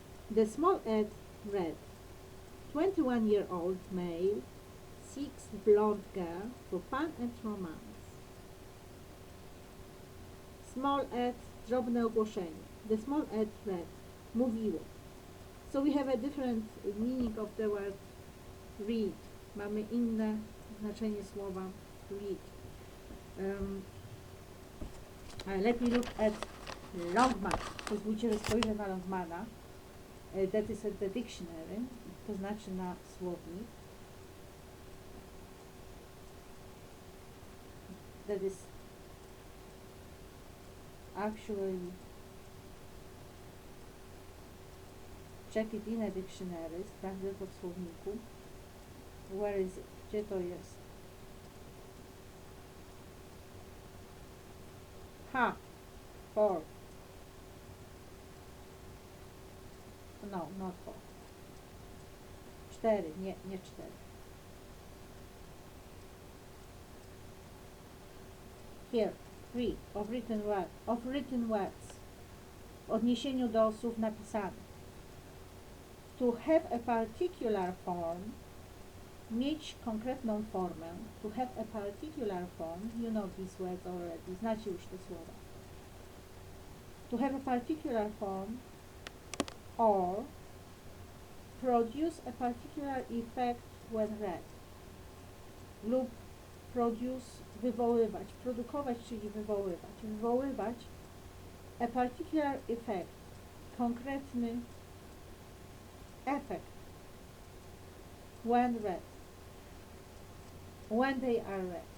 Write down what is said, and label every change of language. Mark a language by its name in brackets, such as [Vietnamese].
[English] The small ad read, 21-year-old male seeks blonde girl for fun and romance. Small ad, [Polish] drobne ogłoszenie. [English] The small ad read, mówiło. So we have a different meaning of the word read. [Polish] Mamy inne znaczenie słowa read. [English] Let me look at Longman. [Polish] Pozwólcie, że spojrzę na Longmana. [English] That is at the dictionary, [Polish] to znaczy na słownik. [English] That is actually check it in a dictionary, [Polish] sprawdzę to w słowniku. [English] Where is it? [Polish] Gdzie to jest? [English] Ha! 4. No, not 4. 4, nie 4. Here, 3. Of written words. [Polish] W odniesieniu do słów napisanych. [English] To have a particular form. [Polish] Mieć konkretną formę. [English] To have a particular form. You know these words already. [Polish] Znacie już te słowa. [English] To have a particular form or produce a particular effect when read. [Polish] Lub [English] produce, [Polish] wywoływać. Produkować, czyli wywoływać. Wywoływać [English] a particular effect. [Polish] Konkretny efekt. [English] When read. When they are read.